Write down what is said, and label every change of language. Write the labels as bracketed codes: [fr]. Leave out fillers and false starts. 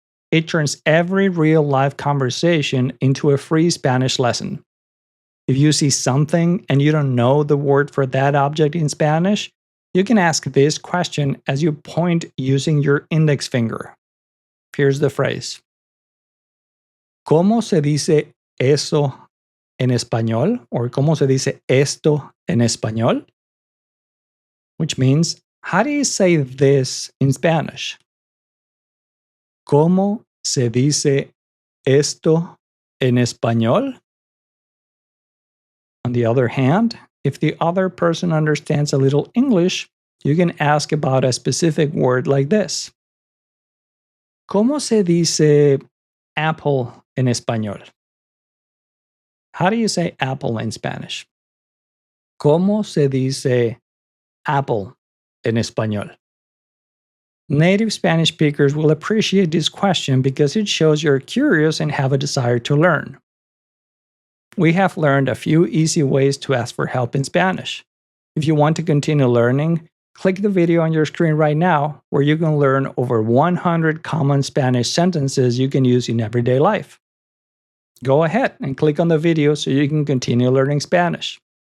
[en] It turns every real-life conversation into a free Spanish lesson. If you see something and you don't know the word for that object in Spanish, you can ask this question as you point using your index finger. Here's the phrase. [es] ¿Cómo se dice eso en español? Or ¿cómo se dice esto en español? [en] Which means, how do you say this in Spanish? [es] ¿Cómo se dice esto en español? [en] On the other hand, if the other person understands a little English, you can ask about a specific word like this. [es] ¿Cómo se dice apple en español? [en] How do you say apple in Spanish? [es] ¿Cómo se dice apple en español? [en] Native Spanish speakers will appreciate this question because it shows you're curious and have a desire to learn. We have learned a few easy ways to ask for help in Spanish. If you want to continue learning, click the video on your screen right now where you can learn over 100 common Spanish sentences you can use in everyday life. Go ahead and click on the video so you can continue learning Spanish.